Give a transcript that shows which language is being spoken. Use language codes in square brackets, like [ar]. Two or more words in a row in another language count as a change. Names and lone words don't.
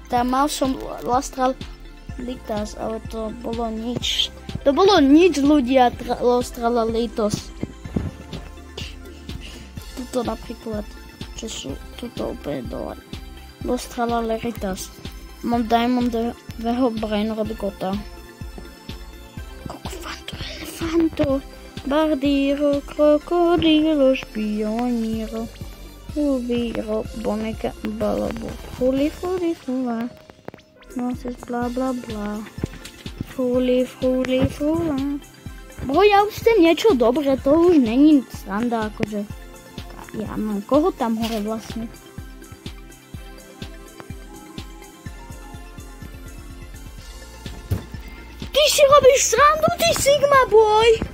[sk] Mal som Lastral Litas, ale to bolo nič. To bolo nič, ľudia, Lastrala Litos. Tuto napríklad, čo sú tuto úplne dole. Lastrala Leritas. Mám Diamondového Brainrot Gota. Kokofanto, elefanto, Bardiro, Krokodilo, Špioniro, Ubiro, Boneka, Balabo, Fuli, Fula, Noces, bla, bla, bla, Fuli, Fula. Bro, ja už chcem niečo dobré, to už není sranda, akože. Ja mám koho tam hore vlastne? Ty si robíš srandu, ty Sigma Boy!